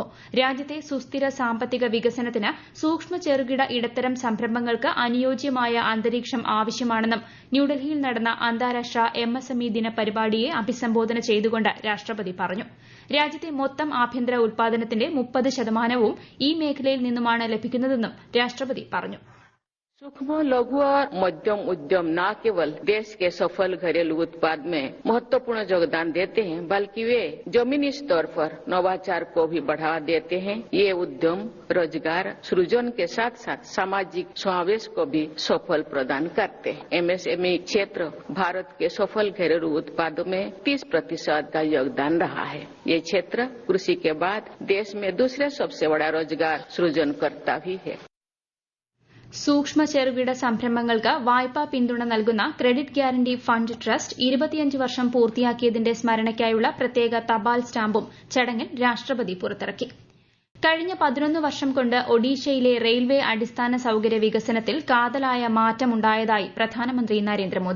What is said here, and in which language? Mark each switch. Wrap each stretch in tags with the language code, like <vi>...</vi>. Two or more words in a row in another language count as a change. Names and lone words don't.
<ml>രാജ്യത്തെ സുസ്ഥിര സാമ്പത്തിക വികസനത്തിന് സൂക്ഷ്മ ചെറുകിട ഇടത്തരം സംരംഭങ്ങൾക്ക് അനുയോജ്യമായ അന്തരീക്ഷം ആവശ്യമാണെന്നും ന്യൂഡൽഹിയിൽ നടന്ന അന്താരാഷ്ട്ര MSME ദിന പരിപാടിയെ അഭിസംബോധന ചെയ്തുകൊണ്ട് രാഷ്ട്രപതി പറഞ്ഞു. രാജ്യത്തെ മൊത്തം ആഭ്യന്തര ഉൽപാദനത്തിന്റെ 30% ഈ മേഖലയിൽ നിന്നുമാണ് ലഭിക്കുന്നതെന്നും രാഷ്ട്രപതി പറഞ്ഞു.</ml> <hi>सूक्ष्म, लघु और मध्यम उद्यम न केवल देश के सफल घरेलू उत्पाद में महत्वपूर्ण योगदान देते हैं, बल्कि वे जमीनी स्तर पर नवाचार को भी बढ़ावा देते हैं. ये उद्यम रोजगार सृजन के साथ साथ सामाजिक समावेश को भी सफल प्रदान करते हैं. MSME क्षेत्र भारत के सफल घरेलू उत्पादों में 30% का योगदान रहा है. ये क्षेत्र कृषि के बाद देश में दूसरे सबसे बड़ा रोजगार सृजनकर्ता भी है.</hi> <ml>സൂക്ഷ്മ ചെറുകിട സംരംഭങ്ങൾക്ക് വായ്പാ പിന്തുണ നൽകുന്ന ക്രെഡിറ്റ് ഗ്യാരണ്ടി ഫണ്ട് ട്രസ്റ്റ് 25 വർഷം പൂർത്തിയാക്കിയതിന്റെ സ്മരണയ്ക്കായുള്ള പ്രത്യേക തപാൽ സ്റ്റാമ്പും ചടങ്ങിൽ രാഷ്ട്രപതി പുറത്തിറക്കി. കഴിഞ്ഞ 11 വർഷം കൊണ്ട് ഒഡീഷയിലെ റെയിൽവേ അടിസ്ഥാന സൌകര്യ വികസനത്തിൽ കാതലായ മാറ്റമുണ്ടായതായി പ്രധാനമന്ത്രി നരേന്ദ്രമോദി.</ml>